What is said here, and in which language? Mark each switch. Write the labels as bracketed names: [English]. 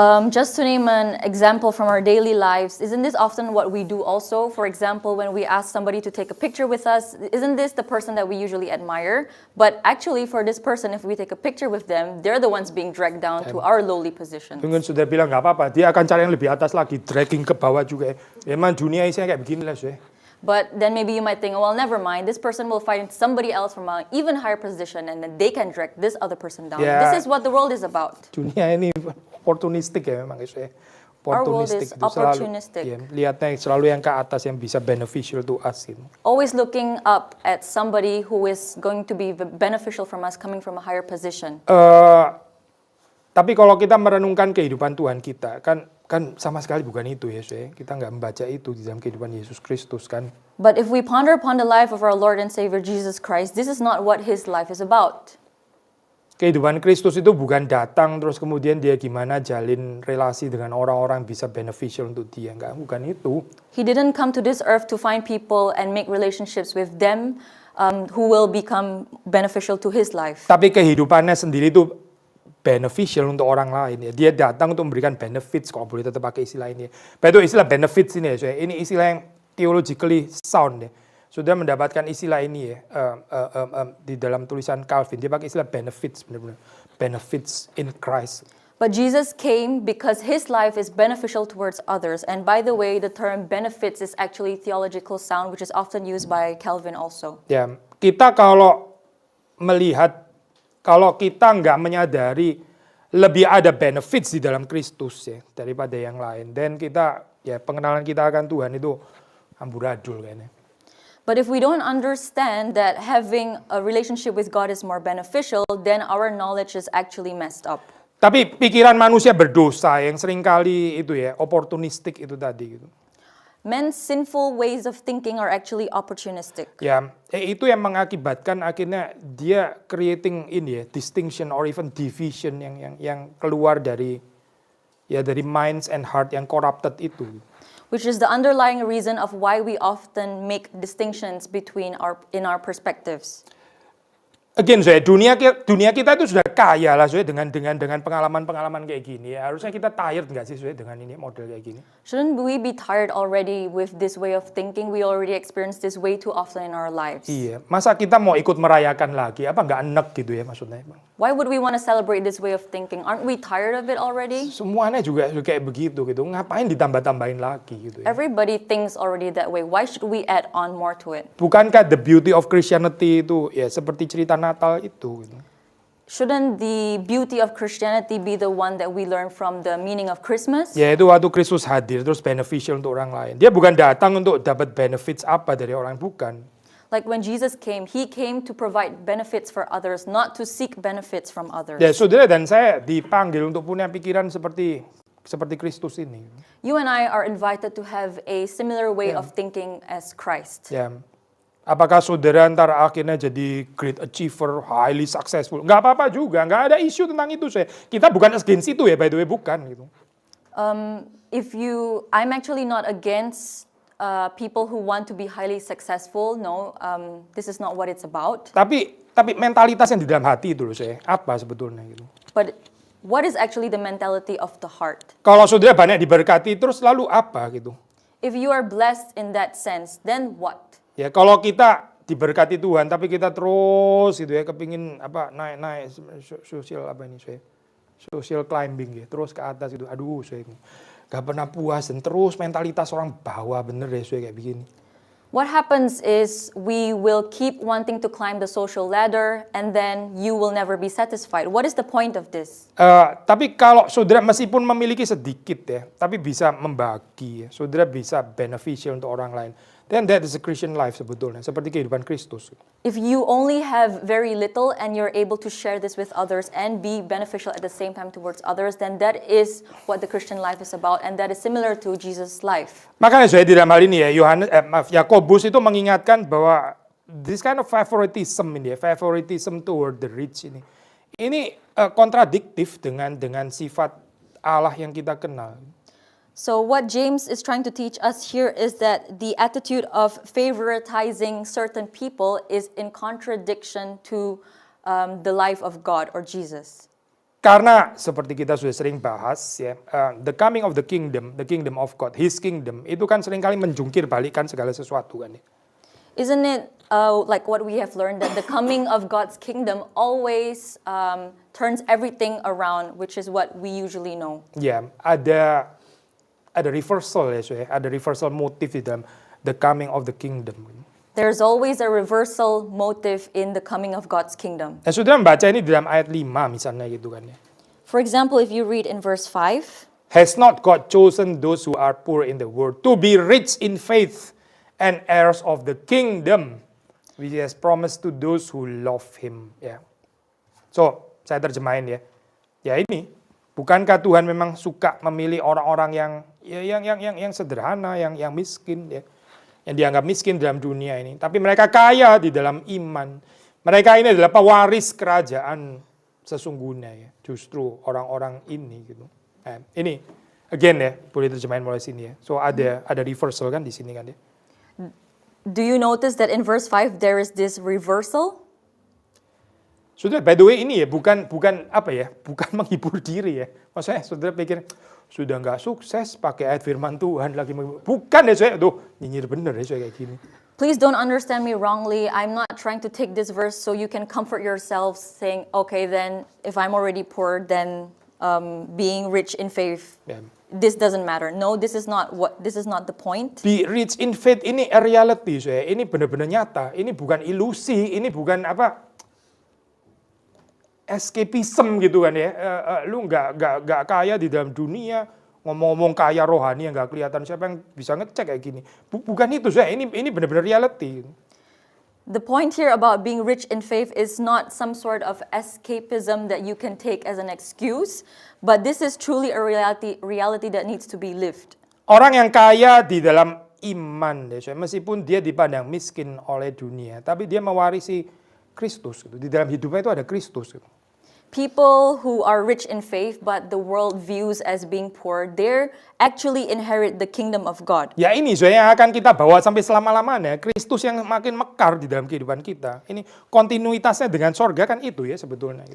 [English] Just to name an example from our daily lives, isn't this often what we do also? For example, when we ask somebody to take a picture with us, isn't this the person that we usually admire? But actually for this person, if we take a picture with them, they're the ones being dragged down to our lowly positions. [Indonesian] Mungkin sudah bilang nggak apa-apa, dia akan cari yang lebih atas lagi, dragging ke bawah juga ya. Memang dunia isinya kayak begini lah saya. [English] But then maybe you might think, oh, well, never mind. This person will find somebody else from an even higher position, and then they can drag this other person down. Yeah. This is what the world is about. [Indonesian] Dunia ini opportunistic ya memang itu ya. [English] Our world is [Indonesian] Itu [English] opportunistic. [Indonesian] Selalu, ya, lihatnya selalu yang ke atas yang bisa [English] beneficial to us [Indonesian] gitu. [English] Always looking up at somebody who is going to be beneficial from us, coming from a higher position. [Indonesian] Tapi kalau kita merenungkan kehidupan Tuhan kita, kan sama sekali bukan itu ya, saya. Kita nggak membaca itu di dalam kehidupan Yesus Kristus kan. [English] But if we ponder upon the life of our Lord and Savior Jesus Christ, this is not what His life is about. [Indonesian] Kehidupan Kristus itu bukan datang terus kemudian dia gimana jalin relasi dengan orang-orang bisa beneficial untuk dia, enggak, bukan itu. [English] He didn't come to this earth to find people and make relationships with them who will become beneficial to His life. [Indonesian] Tapi kehidupannya sendiri itu beneficial untuk orang lain ya. Dia datang untuk memberikan benefits, kalau boleh tetap pakai istilah ini. Itu istilah benefits ini ya, saya. Ini istilah yang [English] theologically sound [Indonesian] ya. Sudah mendapatkan istilah ini ya di dalam tulisan Calvin. Dia pakai istilah benefits, benar-benar [English] benefits in Christ. But Jesus came because His life is beneficial towards others. And by the way, the term benefits is actually theological sound, which is often used by Calvin also. [Indonesian] Ya, kita kalau melihat, kalau kita nggak menyadari lebih ada benefits di dalam Kristus ya daripada yang lain, dan kita ya pengenalan kita akan Tuhan itu amburadul kayaknya. [English] But if we don't understand that having a relationship with God is more beneficial, then our knowledge is actually messed up. [Indonesian] Tapi pikiran manusia berdosa yang seringkali itu ya opportunistic itu tadi gitu. [English] Men's sinful ways of thinking are actually opportunistic. [Indonesian] Ya, itu yang mengakibatkan akhirnya dia creating ini ya [English] distinction or even division [Indonesian] yang keluar dari [English] minds and heart [Indonesian] yang corrupted itu. [English] Which is the underlying reason of why we often make distinctions between in our perspectives. [Indonesian] Again, saya dunia kita itu sudah kaya lah, saya dengan pengalaman kayak gini. Ya. Harusnya kita tired nggak sih, saya dengan ini model kayak gini? [English] Shouldn't we be tired already with this way of thinking? We already experience this way too often in our lives. [Indonesian] Iya, masa kita mau ikut merayakan lagi? Apa nggak enak gitu ya maksudnya? [English] Why would we want to celebrate this way of thinking? Aren't we tired of it already? [Indonesian] Semuanya juga kayak begitu gitu. Ngapain ditambah-tambahin lagi gitu ya? [English] Everybody thinks already that way. Why should we add on more to it? [Indonesian] Bukankah [English] the beauty of Christianity [Indonesian] itu ya seperti cerita Natal itu? Gitu. [English] Shouldn't the beauty of Christianity be the one that we learn from the meaning of Christmas? [Indonesian] Ya itu waktu Kristus hadir terus beneficial untuk orang lain. Dia bukan datang untuk dapat benefits apa dari orang, bukan. [English] Like when Jesus came, He came to provide benefits for others, not to seek benefits from others. [Indonesian] Ya saudara dan saya dipanggil untuk punya pikiran seperti Kristus ini. [English] You and I are invited to have a similar way of thinking as Christ. [Indonesian] Ya. Apakah saudara ntar akhirnya jadi [English] great achiever, highly successful? [Indonesian] Nggak apa-apa juga, nggak ada isu tentang itu saya. Kita bukan against itu ya, [English] by the way, [Indonesian] bukan gitu. [English] I'm actually not against people who want to be highly successful. No, this is not what it's about. [Indonesian] Tapi mentalitas yang di dalam hati itu loh saya, apa sebetulnya gitu. [English] But what is actually the mentality of the heart? [Indonesian] Kalau saudara banyak diberkati terus lalu apa gitu. [English] If you are blessed in that sense, then what? [Indonesian] Ya kalau kita diberkati Tuhan tapi kita terus gitu ya kepingin apa naik sosial apa ini saya. Social climbing ya, terus ke atas gitu. Aduh, saya gak pernah puas dan terus mentalitas orang bawah bener deh saya kayak begini. [English] What happens is we will keep wanting to climb the social ladder and then you will never be satisfied. What is the point of this? [Indonesian] Tapi kalau saudara meskipun memiliki sedikit ya, tapi bisa membagi ya, saudara bisa beneficial untuk orang lain. [English] Then that is a Christian life [Indonesian] sebetulnya, seperti kehidupan Kristus. [English] If you only have very little and you're able to share this with others and be beneficial at the same time towards others, then that is what the Christian life is about, and that is similar to Jesus' life. [Indonesian] Makanya saya di dalam hal ini ya, Yakobus itu mengingatkan bahwa [English] this kind of favoritism [Indonesian] ini ya, [English] favoritism toward the rich [Indonesian] ini kontradiktif dengan sifat Allah yang kita kenal. [English] So what James is trying to teach us here is that the attitude of favoritizing certain people is in contradiction to the life of God or Jesus. [Indonesian] Karena seperti kita sudah sering bahas ya, [English] the coming of the kingdom of God, His kingdom [Indonesian] itu kan seringkali menjungkir balikan segala sesuatu kan ya. [English] Isn't it like what we have learned that the coming of God's kingdom always turns everything around, which is what we usually know. [Indonesian] Ya, ada reversal ya, ada reversal motif di dalam [English] the coming of the kingdom. There's always a reversal motive in the coming of God's kingdom. [Indonesian] Nah, saudara membaca ini di dalam ayat 5 misalnya gitu kan ya. [English] For example, if you read in verse 5, Has not God chosen those who are poor in the world to be rich in faith and heirs of the kingdom which He has promised to those who love Him. [Indonesian] Ya. So, saya terjemahin ya. Ya ini, bukankah Tuhan memang suka memilih orang-orang yang sederhana, yang miskin ya. Yang dianggap miskin dalam dunia ini, tapi mereka kaya di dalam iman. Mereka ini adalah pewaris kerajaan sesungguhnya ya. Justru orang-orang ini gitu. Ini again ya, boleh terjemahin mulai sini ya. So ada reversal kan di sini kan ya. [English] do you notice that in verse 5 there is this reversal? [Indonesian] Saudara, [English] by the way [Indonesian] ini ya bukan apa ya, bukan menghibur diri ya. Maksudnya saudara pikir sudah nggak sukses pakai ayat firman Tuhan lagi bukan ya saya tuh nyinyir bener ya saya kayak gini. [English] Please don't understand me wrongly. I'm not trying to take this verse so you can comfort yourselves saying, okay, then if I'm already poor, then being rich in faith, this doesn't matter. No, this is not the point. Be rich in faith ini a reality saya. [Indonesian] Ini benar-benar nyata. Ini bukan ilusi, ini bukan apa escapism gitu kan ya. Lu nggak kaya di dalam dunia, ngomong-ngomong kaya rohani yang nggak kelihatan, siapa yang bisa ngecek kayak gini. Bukan itu saya, ini benar-benar reality. [English] The point here about being rich in faith is not some sort of escapism that you can take as an excuse, but this is truly a reality that needs to be lived. [Indonesian] Orang yang kaya di dalam iman, meskipun dia dipandang miskin oleh dunia, tapi dia mewarisi Kristus. Di dalam hidupnya itu ada Kristus. [English] People who are rich in faith but the world views as being poor, they actually inherit the kingdom of God. [Indonesian] Ya ini yang akan kita bawa sampai selama-lamanya. Kristus yang makin mekar di dalam kehidupan kita. Ini kontinuitasnya dengan sorga kan itu ya sebetulnya.